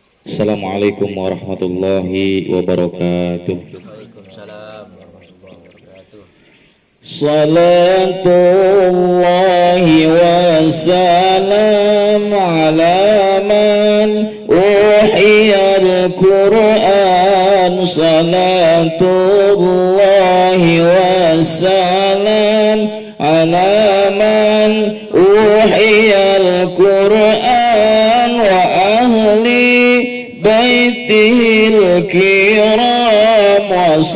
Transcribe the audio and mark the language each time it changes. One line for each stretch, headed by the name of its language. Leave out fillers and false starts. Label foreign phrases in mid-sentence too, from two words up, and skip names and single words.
Arabic: السلام عليكم ورحمة الله وبركاته. وعليكم السلام ورحمة الله وبركاته. صلاة الله وسلام على من أوحي القرآن. صلاة الله وسلام على من أوحي القرآن وأهل بيته الكرام و